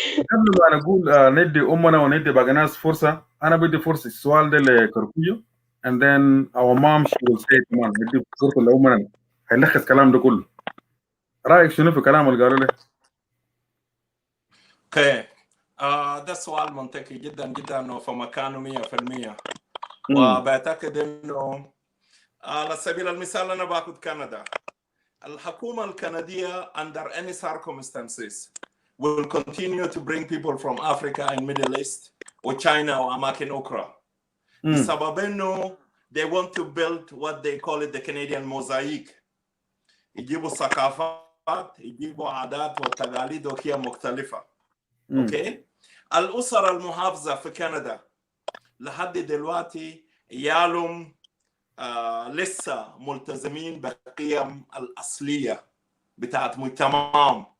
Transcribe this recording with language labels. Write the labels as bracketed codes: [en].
[ar] قبل ما نقول ندي امنا وندي باقي ناس فرصه، انا بدي فرصه السؤال ده لكركوجو [en] and then our mom she will say [ar] كمان ندي فرصه لامنا هيلخص الكلام ده كله. رايك شنو في كلام اللي قالوا له؟ اوكي ده سؤال منطقي جدا جدا وفي مكانه 100%. وبعتقد انه على سبيل المثال انا باخذ كندا. الحكومه الكنديه [en] under any circumstances will continue to bring people from Africa and Middle East وchina [ar] واماكن اخرى بسبب انه [en] they want to build what they call it the Canadian mosaic. [ar] يجيبوا ثقافات، يجيبوا عادات وتقاليد وهي مختلفه. اوكي الاسر المحافظه في كندا لحد دلوقتي عيالهم لسه ملتزمين بالقيم الأصلية بتاعت مجتمعهم.